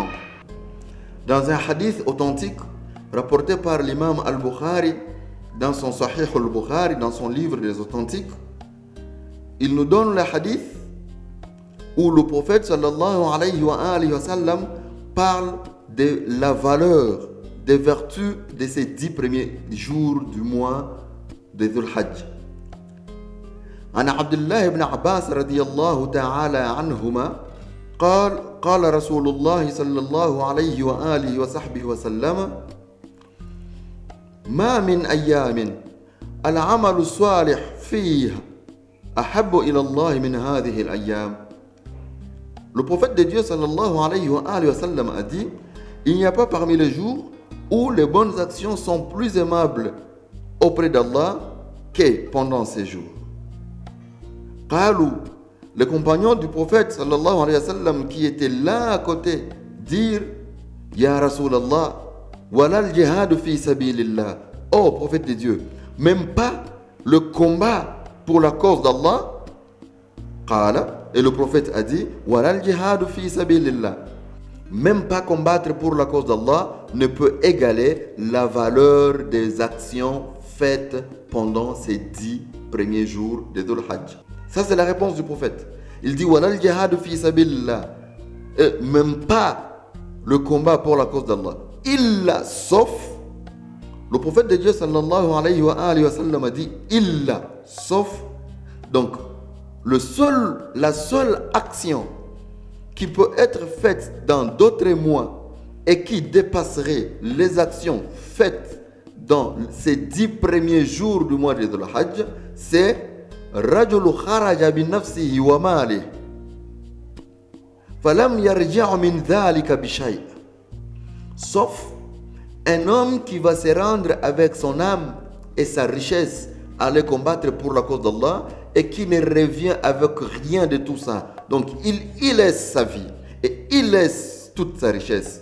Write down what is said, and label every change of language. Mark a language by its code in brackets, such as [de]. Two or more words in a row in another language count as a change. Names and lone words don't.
[fr] Dans un hadith authentique rapporté par l'imam al-Bukhari dans son Sahih al-Bukhari, dans son livre des authentiques, il nous donne le hadith où le prophète [ar] صلى الله عليه وسلم [fr] parle de la valeur, des vertus de ces 10 premiers jours du mois de Dhul Hajj. [ar] عن عبد الله بن عباس رضي الله تعالى عنهما قال رسول الله صلى الله عليه وآله وصحبه وسلم ما من أيام العمل الصالح فيها أحب إلى الله من هذه الأيام. [fr] Le prophète de Dieu [ar] صلى الله عليه وسلم [fr] a dit: il n'y a pas parmi les jours où les bonnes actions sont plus aimables auprès d'Allah que pendant ces jours. Qalou, les compagnons du prophète [ar] صلى الله عليه وسلم [fr] qui étaient là à côté dirent: [ar] يا رسول الله ولا الجهاد في سبيل الله. [fr] Oh prophète de Dieu, même pas le combat pour la cause d'Allah. Qala, et le prophète a dit: [ar] ولا الجهاد في سبيل الله. [fr] Même pas combattre pour la cause d'Allah ne peut égaler la valeur des actions faites pendant ces 10 premiers jours de Dhul Hajj. Ça, c'est la réponse du prophète. Il dit: [ar] ولا الجهاد في سبيل الله. [fr] Et même pas le combat pour la cause d'Allah. Illa, sauf. Le prophète de Dieu [ar] صلى الله عليه وسلم [fr] a dit: illa, sauf. Donc, la seule action qui peut être faite dans d'autres mois et qui dépasserait les actions faites dans ces 10 premiers jours du mois de Dhul Hajj, c'est [ar] رجل خرج بنفسه وماله فلم يرجع من ذلك بشيء'. [fr] Sauf un homme qui va se rendre avec son âme et sa richesse à aller combattre pour la cause d'Allah et qui ne revient avec rien de tout ça. Donc il laisse sa vie et il laisse toute sa richesse.